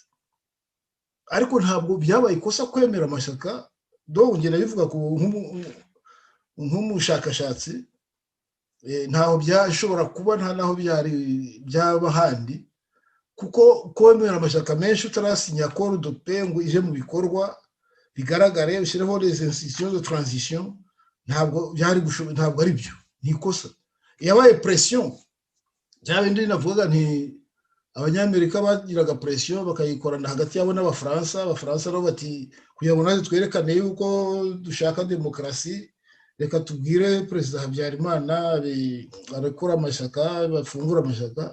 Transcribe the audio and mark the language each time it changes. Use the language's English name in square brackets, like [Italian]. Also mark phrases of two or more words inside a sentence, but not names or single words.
[Kinyarwanda] Ariko ntabwo byabaye ikosa kwemera amashyaka. Ndongera bivuga nk'umushakashatsi, ntaho byashobora kuba, nta naho byaba handi, kuko kwemera amashyaka menshi utarasinya [French] accord de paix [Kinyarwanda] ngo ije mu bikorwa bigaragare, ushyireho [French] les institutions de transition, [Kinyarwanda] ntabwo ari byo, ni ikosa. Yabaye pression, bya bindi navugaga nti abanyamerika bagiraga pression bakayikorana hagati yabo n'abafaransa. Abafaransa nabo bati kugira ngo natwe twerekane yuko dushaka demokarasi, reka tubwire perezida Habyarimana arekura amashyaka, bafungura amashyaka.